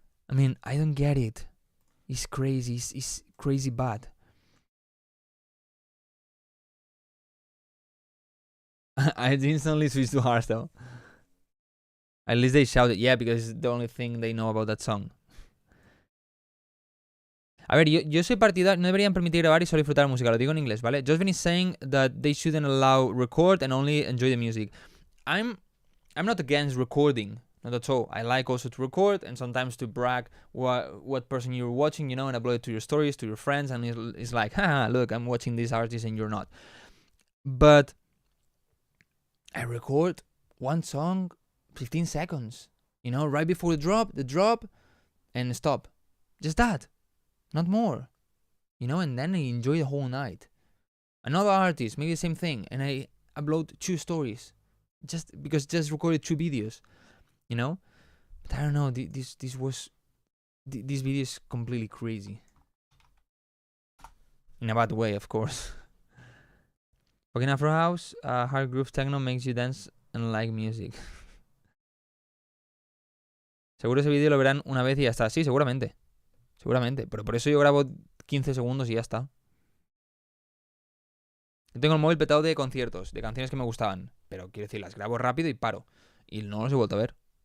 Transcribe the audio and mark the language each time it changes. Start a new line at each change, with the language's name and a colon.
English: I mean, I don't get it. It's crazy. It's crazy bad. I instantly switched to hardstyle. At least they shouted, yeah, because it's the only thing they know about that song.
Spanish: A ver, yo soy partidario, no deberían permitir grabar y solo disfrutar música, lo digo en inglés, ¿vale?
English: Josephine is saying that they shouldn't allow record and only enjoy the music. I'm not against recording, not at all. I like also to record and sometimes to brag what person you're watching, you know, and upload it to your stories, to your friends, and it's like, haha, look, I'm watching this artist and you're not. But I record one song, 15 seconds, you know, right before the drop, and stop. Just that. Not more, you know, and then I enjoy the whole night. Another artist, maybe the same thing, and I upload 2 stories, just recorded 2 videos, you know. But I don't know. This video is completely crazy, in a bad way, of course. Fucking Afro House, hard groove techno makes you dance and like music.
Spanish: Seguro ese vídeo lo verán una vez y ya está. Sí, seguramente. Seguramente, pero por eso yo grabo 15 segundos y ya está. Yo tengo el móvil petado de conciertos, de canciones que me gustaban, pero quiero decir, las grabo rápido y paro. Y no los he vuelto a ver.